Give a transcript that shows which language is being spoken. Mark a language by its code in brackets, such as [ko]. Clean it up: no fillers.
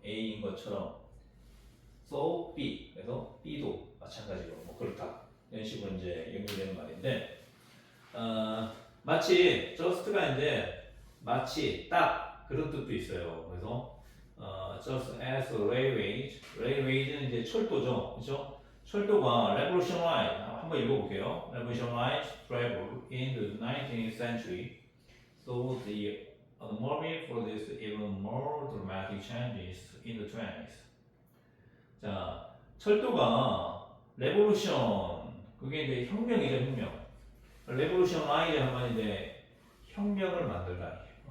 [ko] A인 것처럼 so B, 그래서 B도 마찬가지로 뭐 그렇다 이런 식으로 이제 연결되는 말인데 마치 just가 이제 마치 딱 그런 뜻도 있어요. 그래서 [en] just as [ko] railway는 이제 철도죠, 그렇죠? 철도가 revolutionize 한번 읽어볼게요. [en] revolutionize travel in the 19th century, so the automobile produced even more dramatic changes in the 20s. [ko] 자, 철도가 revolution 그게 이제 혁명이죠, 혁명. revolutionize 하면 이제 혁명을 만들다.